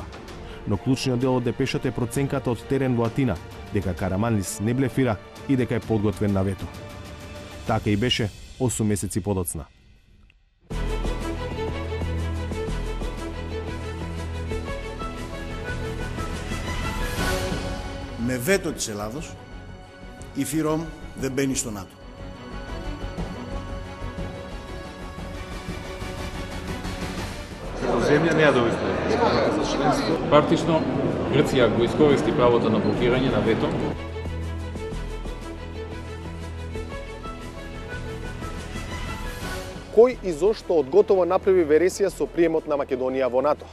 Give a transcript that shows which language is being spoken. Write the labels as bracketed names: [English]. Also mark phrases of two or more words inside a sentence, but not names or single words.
[Macedonian] Но клучниот дел од депешата е проценката од терен во Атина, дека Караманлис не блефира и дека е подготвен на вето. Така и беше 8 месеци подоцна. [Greek] Με βέτο της Ελλάδος, η ΦΥΡΟΜ δεν μπαίνει στο ΝΑΤΟ. [Macedonian] Земја не ја довести за членство. Практично, Грција го искористи правото на блокирање на вето. Кој и зошто одготово направи вересија со приемот на Македонија во НАТО?